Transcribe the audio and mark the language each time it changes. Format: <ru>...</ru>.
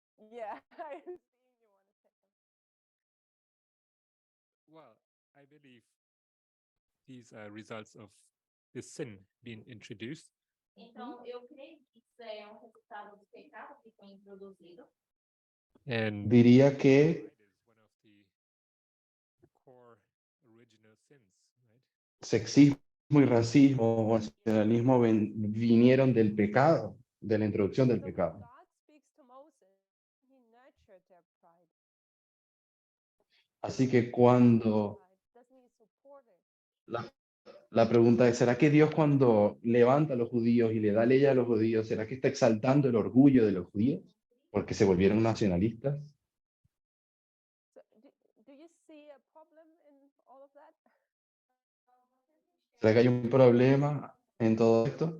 <en>Yeah, I see you want to say something. Well, I believe these are results of the sin being introduced.</en> <pt>então eu creio que isso é resultado do pecado que foi introduzido.</pt> <en>And</en> <es>Diría que</es> <en>pride is one of the core original sins, right?</en> <es>sexismo y racismo o nacionalismo vinieron del pecado, de la introducción del</es> <en>So when</en> <es>pecado.</es> <en>God speaks to Moses, he nurtured their pride.</en> <es>Así que cuando</es> <en>Doesn't he support it?</en> <es>la pregunta es, ¿será que Dios cuando levanta a los judíos y le da ley a los judíos, ¿será que está exaltando el orgullo de los judíos? Porque se volvieron nacionalistas.</es> <en>So do you see a problem in all of that?</en> <es>¿Será que hay un problema en todo esto?</es>